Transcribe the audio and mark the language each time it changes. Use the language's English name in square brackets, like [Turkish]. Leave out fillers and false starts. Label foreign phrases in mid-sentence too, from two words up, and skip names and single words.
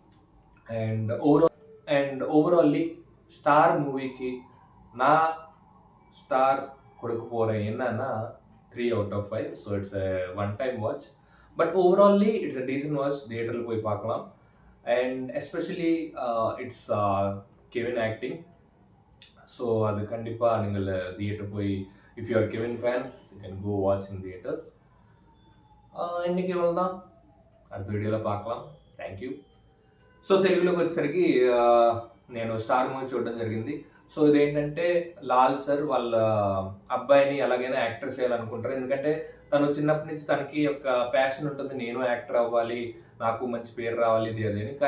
[English] and overally [Tamil] ஸ்டார் மூவிக்கு நான் ஸ்டார் கொடுக்க போகிறேன் என்னன்னா 3/5. [English] So it's one time watch. But overally it's a decent watch. [Tamil] தியேட்டரில் போய் பார்க்கலாம். [English] and especially it's Kevin acting. [Tamil] ஸோ அது கண்டிப்பாக நீங்கள் தியேட்டர் போய், [English] if you are Kevin fans, You can go watch in theaters. [Tamil] இன்னைக்கு இவ்வளோ தான். அடுத்த వీడియోలో பார்க்கலாம். [English] Thank you. [Telugu] సో తెలుగులోకి వచ్చేసరికి నేను స్టార్ మూవీ చూడడం జరిగింది. సో ఇదేంటంటే లాల్ సార్ వాళ్ళ అబ్బాయిని ఎలాగైనా యాక్టర్ చేయాలనుకుంటారు. ఎందుకంటే తను చిన్నప్పటి నుంచి తనకి ఒక ప్యాషన్ ఉంటుంది, నేను యాక్టర్ అవ్వాలి, నాకు మంచి పేరు రావాలి, ఇది అది అని.